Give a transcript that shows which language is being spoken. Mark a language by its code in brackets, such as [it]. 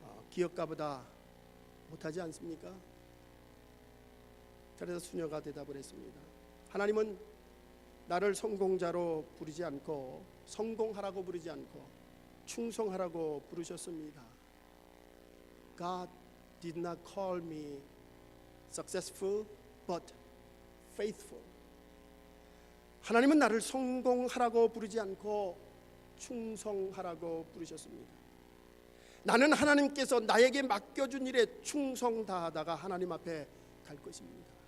[ko] 기업가보다 못하지 않습니까? 그래서 수녀가 대답을 했습니다. 하나님은 나를 성공자로 부르지 않고 성공하라고 부르지 않고 충성하라고 부르셨습니다. [en] God did not call me successful but faithful. [ko] 하나님은 나를 성공하라고 부르지 않고 충성하라고 부르셨습니다. 나는 하나님께서 나에게 맡겨준 일에 충성 다하다가 하나님 앞에 갈 것입니다.